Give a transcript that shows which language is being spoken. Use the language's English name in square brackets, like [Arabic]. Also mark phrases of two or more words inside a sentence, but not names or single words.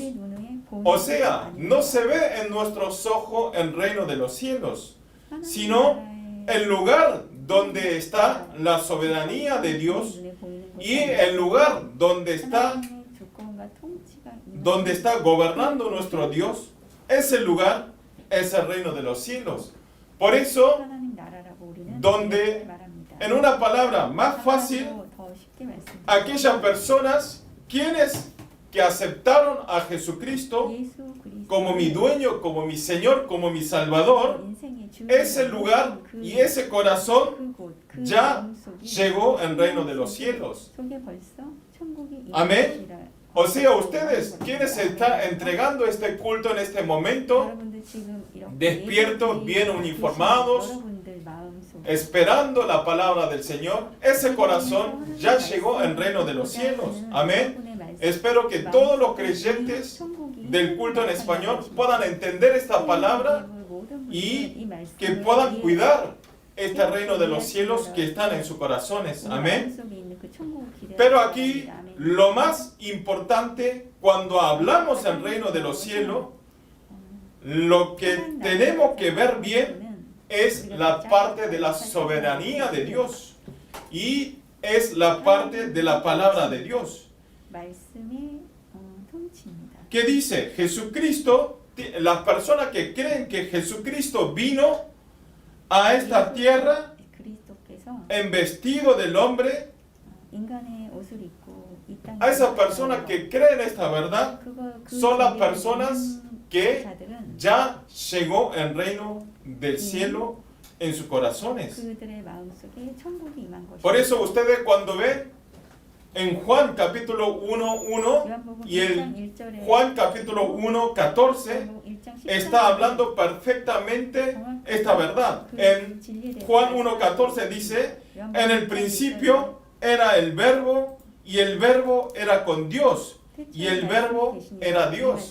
[Spanish] O sea, no se ve en nuestros ojos el reino de los cielos, sino el lugar donde está la soberanía de Dios y el lugar donde está gobernando nuestro Dios. Ese lugar es el reino de los cielos. Por eso, donde, en una palabra más fácil, aquellas personas quienes que aceptaron a Jesucristo [Korean] 예수 그리스도 [Spanish] como mi dueño, como mi Señor, como mi Salvador, [Korean] 인생의 주 [Spanish] ese lugar y ese corazón [Korean] 그곳 그 [Spanish] ya [Korean] 마음속이 [Spanish] llegó en reino de los cielos. [Korean] 속에 벌써 천국이 [Spanish] Amén. [Korean] 임하시라. [Spanish] O sea, ustedes, quienes se están entregando este culto en este momento, [Korean] 여러분들 지금 이렇게 [Spanish] despiertos, bien uniformados, [Korean] 여러분들 마음속에 [Spanish] esperando la palabra del Señor, ese corazón ya llegó en reino de los cielos. Amén. Espero que todos los creyentes del culto en español puedan entender esta palabra y que puedan cuidar este reino de los cielos que están en sus corazones. Amén. Pero aquí lo más importante cuando hablamos del reino de los cielos, lo que tenemos que ver bien es la parte de la soberanía de Dios y es la parte de la palabra de Dios. [Korean] 말씀의 통치입니다. [Spanish] ¿Qué dice? Jesucristo, las personas que creen que Jesucristo vino a esta tierra [Korean] 그리스도께서 [Spanish] en vestido del hombre, [Korean] 인간의 옷을 입고 이 땅에 [Spanish] a esas personas que creen esta verdad, son las personas que [Korean] 자들은 [Spanish] ya llegó el reino del cielo en sus corazones. [Korean] 그들의 마음속에 천국이 임한 것입니다. [Spanish] Por eso ustedes cuando ven en Juan capítulo 1:1 y en Juan capítulo 1:14 está hablando perfectamente esta verdad. En Juan 1:14 dice, en el principio era el verbo y el verbo era con Dios y el verbo era Dios.